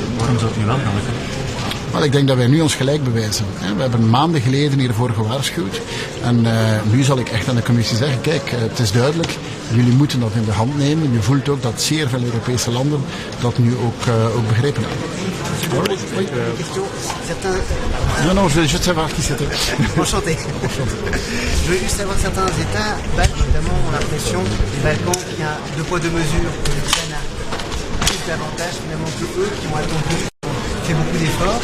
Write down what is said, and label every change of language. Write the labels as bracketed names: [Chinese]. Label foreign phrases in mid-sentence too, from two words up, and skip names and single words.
[Dutch] Waarom zou het nu wel gaan lukken? Wel, ik denk dat wij nu ons gelijk bewijzen. We hebben maanden geleden hiervoor gewaarschuwd. En nu zal ik echt aan de commissie zeggen, kijk, het is duidelijk, jullie moeten dat in de hand nemen. Je voelt ook dat zeer veel Europese landen dat nu ook begrepen hebben. [French] Non, je voulais juste savoir qui c'était. Enchanté. Je voulais juste savoir certains États, notamment, ont l'impression, les Balkans, qu'il y a deux poids deux mesures, que l'Ukraine a plus d'avantages finalement que eux qui ont attendu, fait beaucoup d'efforts.